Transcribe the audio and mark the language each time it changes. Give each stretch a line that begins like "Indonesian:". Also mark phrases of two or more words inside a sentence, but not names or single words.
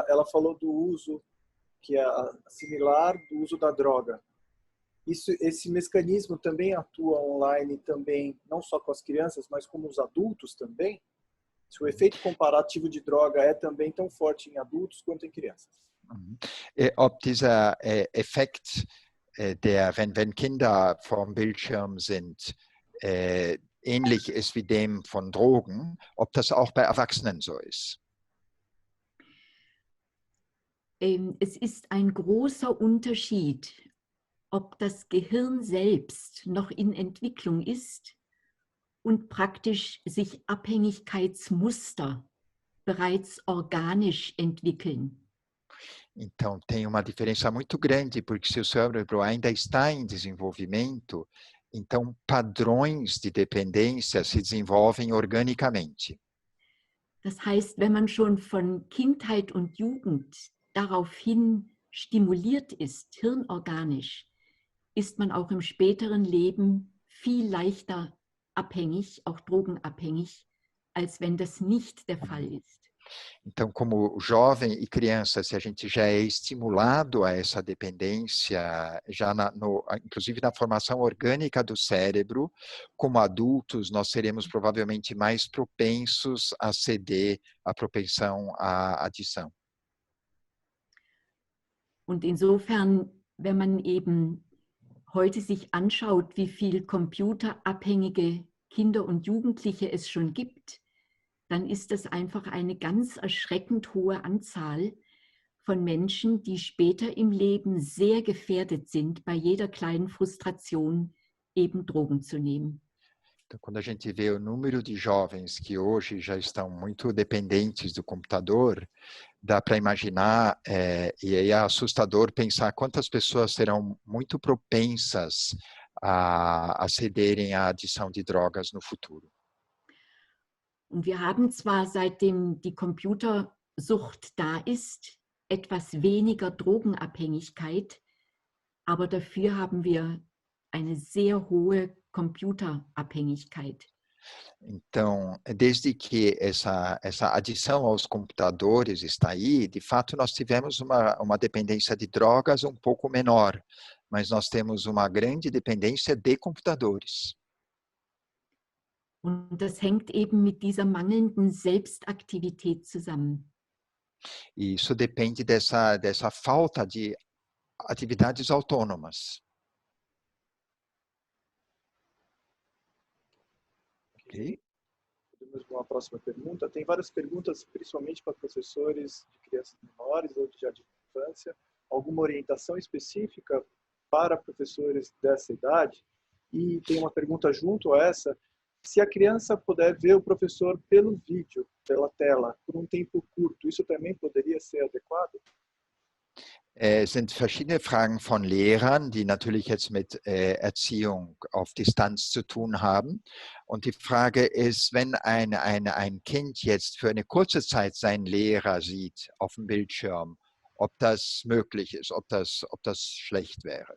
Portuguese: Ela falou do uso, que é similar do uso da droga. Esse mecanismo também atua online, também, não só com as crianças, mas como os adultos também? Se o efeito comparativo de droga é também tão forte em adultos quanto em crianças?
German: Ob dieser Effekt, wenn Kinder vorm Bildschirm sind, ähnlich ist wie dem von Drogen, ob das auch bei Erwachsenen so ist? Es ist ein großer Unterschied, ob das Gehirn selbst noch in Entwicklung ist und praktisch sich Abhängigkeitsmuster bereits organisch entwickeln.
Portuguese: Então, tem uma diferença muito grande, porque se o cérebro ainda está em desenvolvimento, então padrões de dependência se desenvolvem organicamente.
German: Das heißt, wenn man schon von Kindheit und Jugend daraufhin stimuliert ist, hirnorganisch, ist man auch im späteren Leben viel leichter abhängig, auch drogenabhängig, als wenn das nicht der Fall ist.
Portuguese: Então, como jovem e criança, se a gente já é estimulado a essa dependência, já inclusive na formação orgânica do cérebro, como adultos, nós seremos provavelmente mais propensos a ceder à propensão à adição.
German: Und insofern, wenn man eben heute sich anschaut, wie viel computerabhängige Kinder und Jugendliche es schon gibt, dann ist das einfach eine ganz erschreckend hohe Anzahl von Menschen, die später im Leben sehr gefährdet sind, bei jeder kleinen Frustration eben Drogen zu nehmen.
Portuguese: Então, quando a gente vê o número de jovens que hoje já estão muito dependentes do computador, dá para imaginar, e aí é assustador pensar quantas pessoas serão muito propensas a cederem à adição de drogas no futuro.
German: Und wir haben zwar, seitdem die Computersucht da ist, etwas weniger Drogenabhängigkeit, aber dafür haben wir eine sehr hohe Computerabhängigkeit.
Portuguese: Então, desde que essa adição aos computadores está aí, de fato nós tivemos uma dependência de drogas um pouco menor, mas nós temos uma grande dependência de computadores.
German: Und das hängt eben mit dieser mangelnden Selbstaktivität zusammen.
Portuguese: E isso depende dessa falta de atividades autônomas. Ok. Podemos para uma próxima pergunta. Tem várias perguntas, principalmente para professores de crianças menores ou de jardim de infância. Alguma orientação específica para professores dessa idade? E tem uma pergunta junto a essa. Se a criança puder ver o professor pelo vídeo, pela tela, por um tempo curto, isso também poderia ser adequado?
German: Es sind verschiedene Fragen von Lehrern, die natürlich jetzt mit Erziehung auf Distanz zu tun haben. Und die Frage ist, wenn ein Kind jetzt für eine kurze Zeit seinen Lehrer sieht auf dem Bildschirm, ob das möglich ist, ob das schlecht wäre.